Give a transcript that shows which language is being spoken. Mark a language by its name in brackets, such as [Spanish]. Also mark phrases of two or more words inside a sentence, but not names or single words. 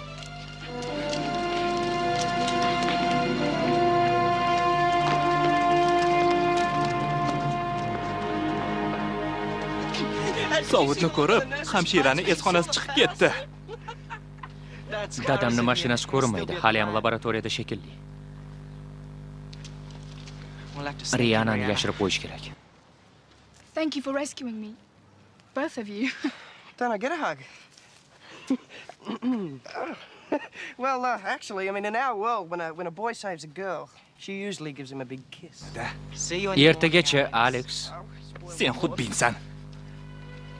[Uzbek] Sovutni ko'rib, hamshirani esxonasi chiqib ketdi. Dadamning mashinasi ko'rinmaydi. Hali ham laboratoriyada shekilli. Riyanani yashirib qo'yish kerak. [English] Thank you for rescuing me. Both of you. Don't I get a hug? Well, actually, I mean, in our world, when a boy saves a girl, she usually gives him a big kiss. See you on your [Uzbek] Ertagacha, Alex. Sen xudbinsan.